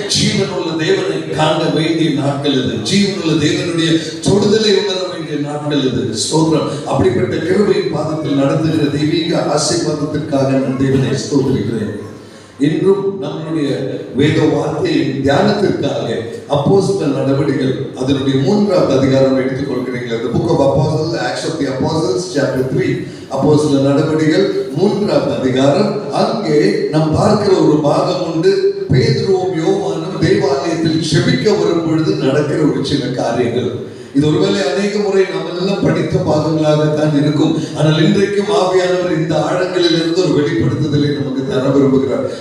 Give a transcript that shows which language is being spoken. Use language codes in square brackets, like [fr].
[ta] ஜீவனுள்ள தேவனை காண வேண்டிய நாட்கள் இது. ஜீவனுள்ள தேவனுடைய தொடுதலை உணர வேண்டிய நாட்கள் இது. ஸ்தோத்திரம். அப்படிப்பட்ட கிருபையின் பாதத்தில் நடத்துகிற தெய்வீக ஆசீர்வாதத்திற்காக நான் தேவனை ஸ்தோத்திரிக்கிறேன். இன்றும் நம்மளுடைய வேத வார்த்தையின் தியானத்திற்காக அப்போஸ்தலர் நடவடிக்கைகள் அதனுடைய 3வது அதிகாரம் எடுத்துக் கொள்கிறீங்களா? [en] The book of Apostles, Acts of the Apostles, chapter 3. [ta] அப்போஸ்தலர் நடவடிக்கைகள் 3வது அதிகாரம். அங்கே நாம் பார்க்கிற ஒரு பாகம் உண்டு. பேதுருவும் யோவானும் தேவாலயத்தில் ஜெபிக்க வரும் பொழுது நடக்கிற ஒரு சில காரியங்கள். இது ஒருவேளை அநேக முறை நாம் எல்லாம் படித்த பாகங்களாகத்தான் இருக்கும். ஆனால் இன்றைக்கும் ஆவியானவர் இந்த ஆழங்களில் இருந்து ஒரு வெளிப்படுத்துதலை நமக்கு தர விரும்புகிறார்.